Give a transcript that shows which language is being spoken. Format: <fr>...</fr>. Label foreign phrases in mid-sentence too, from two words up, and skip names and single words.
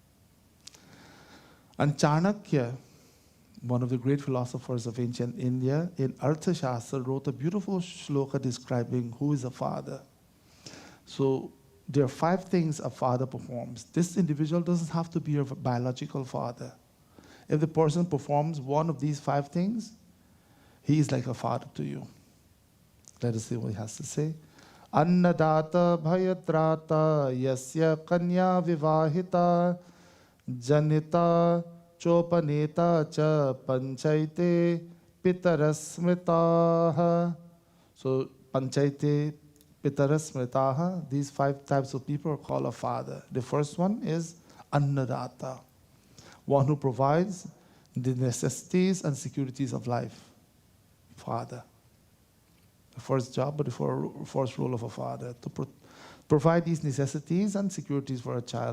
<en>And Chanakya, one of the great philosophers of ancient India, in Arthashastra wrote a beautiful shloka describing who is a father. So there are 5 things a father performs. This individual doesn't have to be your biological father. If the person performs one of these 5 things, he is like a father to you. Let us see what he has to say.</en> <sa>अन्नदाता भयत्राता यस्य कन्या विवाहिता जनिता चोपनेता च पञ्चैते पितरस्मृताः. So पञ्चैते पितरस्मृताः,</sa> <en>these 5 types of people are called a father. The first one is annadata, one who provides the necessities and securities of life. Father. The first job, but the first role of a father, to provide these necessities and securities for a child.</en>